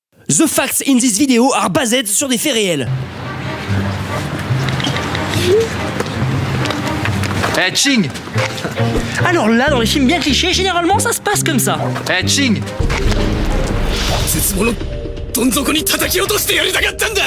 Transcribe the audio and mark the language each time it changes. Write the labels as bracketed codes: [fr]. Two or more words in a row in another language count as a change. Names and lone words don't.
[en] The facts in this video are based [fr] sur des faits réels. Eh Ching. Alors là, dans les films bien clichés, généralement ça se passe comme ça. Eh Ching. [ja] 絶望のどん底に叩き落としてやりたかったんだ。